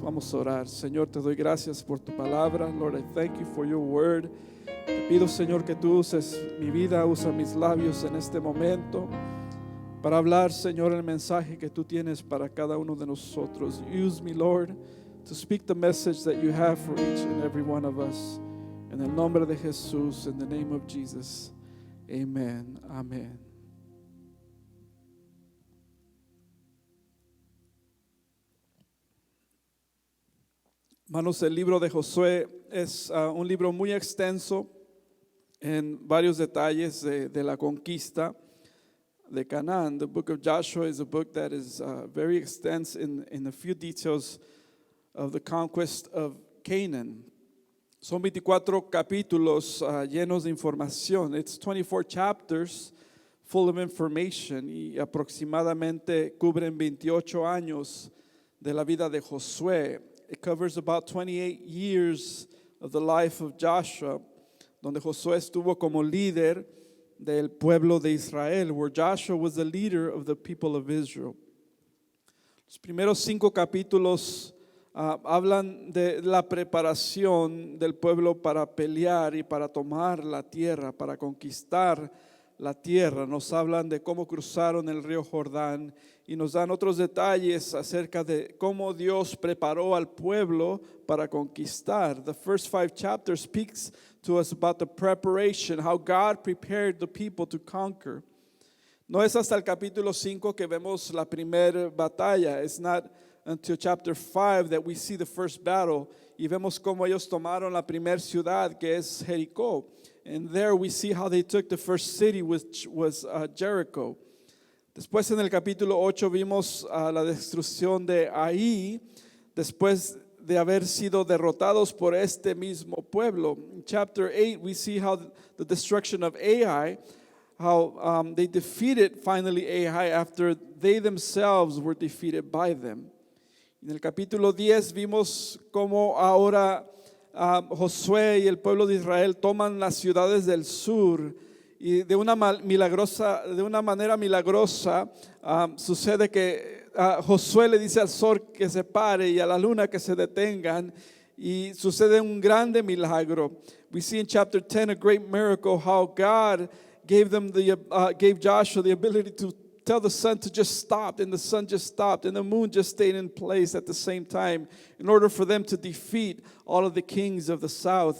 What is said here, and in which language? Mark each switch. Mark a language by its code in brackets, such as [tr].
[es] Vamos a orar. Señor, te doy gracias por tu palabra. [en] Lord, I thank you for your word. [es] Te pido, Señor, que tú uses mi vida, usa mis labios en este momento para hablar, Señor, el mensaje que tú tienes para cada uno de nosotros. [en] Use me, Lord, to speak the message that you have for each and every one of us. [es] En el nombre de Jesús, [en] in the name of Jesus. [es] Amen. Amen. Hermanos, el libro de Josué es un libro muy extenso en varios detalles de la conquista de Canaán. [en] The book of Joshua is a book that is very extensive in a few details of the conquest of Canaan. [es] Son 24 capítulos llenos de información. [en] It's 24 chapters full of information [es] y aproximadamente cubren 28 años de la vida de Josué. [en] It covers about 28 years of the life of Joshua, [es] donde Josué estuvo como líder del pueblo de Israel, [en] where Joshua was the leader of the people of Israel. [es] Los primeros 5 capítulos hablan de la preparación del pueblo para pelear y para tomar la tierra, para conquistar la tierra. Nos hablan de cómo cruzaron el río Jordán y nos dan otros detalles acerca de cómo Dios preparó al pueblo para conquistar. [en] The first 5 chapters speaks to us about the preparation, how God prepared the people to conquer. [es] No es hasta el capítulo 5 que vemos la primera batalla. [en] It's not until chapter 5 that we see the first battle [es] y vemos cómo ellos tomaron la primera ciudad, que es Jericó. [en] And there we see how they took the first city, which was Jericho. [es] Después en el capítulo 8 vimos la destrucción de Ai, después de haber sido derrotados por este mismo pueblo. [en] In chapter 8 we see how the destruction of Ai, how they defeated finally Ai after they themselves were defeated by them. [es] En el capítulo 10 vimos cómo ahora Josué y el pueblo de Israel toman las ciudades del sur Y de una manera milagrosa, sucede que Josué le dice al sol que se pare y a la luna que se detengan, y sucede un grande milagro. [en] We see in chapter 10 a great miracle how God gave Joshua the ability to tell the sun to just stop, and the sun just stopped, and the moon just stayed in place at the same time in order for them to defeat all of the kings of the south.